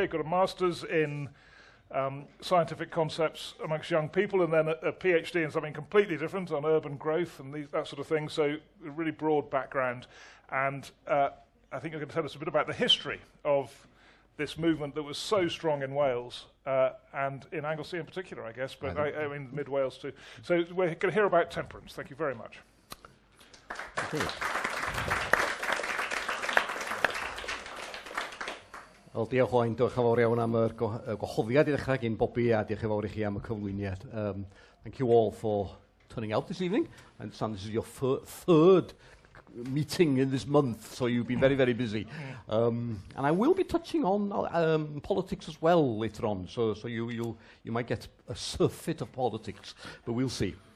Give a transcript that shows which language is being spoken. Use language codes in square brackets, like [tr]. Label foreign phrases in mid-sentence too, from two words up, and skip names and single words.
[en] You've got a master's in scientific concepts amongst young people, and then a PhD in something completely different on urban growth and that sort of thing. So a really broad background. And I think you're going to tell us a bit about the history of this movement that was so strong in Wales and in Anglesey in particular, I guess, but I mean mid-Wales too. So we're going to hear about Temperance. Thank you very much. Okay. [cy] Wel, diolch Owain, diolch yn fawr iawn am y gwahoddiad I ddechrau gyn Bobby, a diolch yn fawr I chi am y cyflwyniad. [en] Thank you all for turning out this evening. I understand this is your third meeting in this month, so you've been very, very busy. And I will be touching on politics as well later on, so you might get a surfeit of politics, but we'll see.